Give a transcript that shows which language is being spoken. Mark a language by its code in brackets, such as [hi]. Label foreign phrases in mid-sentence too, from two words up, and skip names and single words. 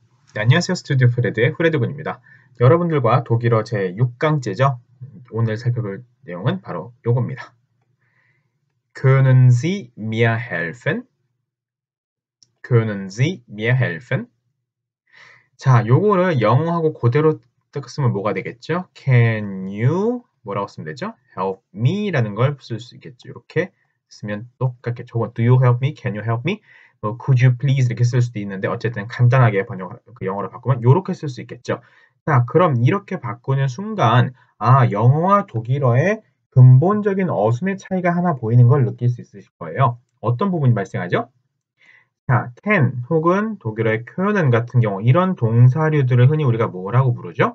[ko] 네, 안녕하세요. 스튜디오 프레드의 프레드군입니다. 여러분들과 독일어 제6강째죠. 오늘 살펴볼 내용은 바로 요겁니다. [de] Können Sie mir helfen? Können Sie mir helfen? [ko] 자, 요거를 영어하고 그대로 쓰면 뭐가 되겠죠? [en] Can you [ko] 뭐라고 쓰면 되죠? [en] Help me [ko] 라는 걸 쓸 수 있겠죠. 이렇게 쓰면 똑같겠죠. 저건 [en] Do you help me? Can you help me? [ko] 뭐 [en] Could you please [ko] 이렇게 쓸 수도 있는데 어쨌든 간단하게 그 영어로 바꾸면 이렇게 쓸 수 있겠죠. 자, 그럼 이렇게 바꾸는 순간 영어와 독일어의 근본적인 어순의 차이가 하나 보이는 걸 느낄 수 있으실 거예요. 어떤 부분이 발생하죠? 자, can 혹은 독일어의 können 같은 경우 이런 동사류들을 흔히 우리가 뭐라고 부르죠?